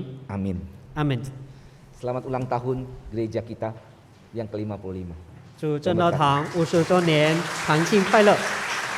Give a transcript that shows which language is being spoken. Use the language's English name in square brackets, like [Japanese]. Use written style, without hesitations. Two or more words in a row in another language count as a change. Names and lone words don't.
[Indonesian] Amin. [Chinese] 阿门。 [Indonesian] Selamat ulang tahun gereja kita yang ke-55. [Chinese] 祝正道堂55周年堂庆快乐。